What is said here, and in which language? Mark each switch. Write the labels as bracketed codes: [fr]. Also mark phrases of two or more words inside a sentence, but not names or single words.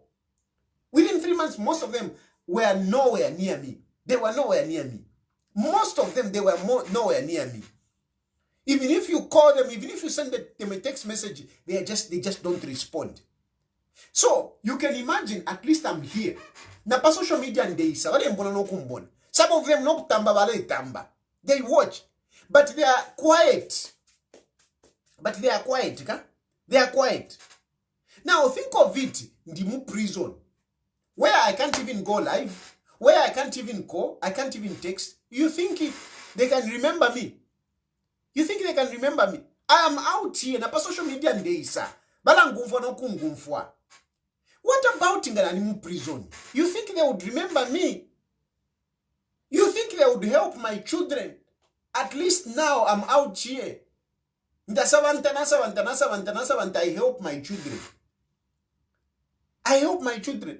[en] Within 3 months, most of them were nowhere near me. They were nowhere near me. Most of them, they were nowhere near me. Even if you call them, even if you send them a text message, they just don't respond. So you can imagine, at least I'm here. [bem] Na pa social media ndeisa, wale mbona no kumbona. [en] Some of them [bem] no kutamba wale tamba. [en] They watch, but they are quiet. They are quiet. Now think of it, ndimu prison, where I can't even go live, where I can't even call, I can't even text. You think they can remember me? You think they can remember me? I am out here [bem] na pa social media ndeisa. Bala ngumfwa no kungumfwa. [en] What about in the prison? You think they would remember me? You think they would help my children? At least now I'm out here. I help my children. I help my children.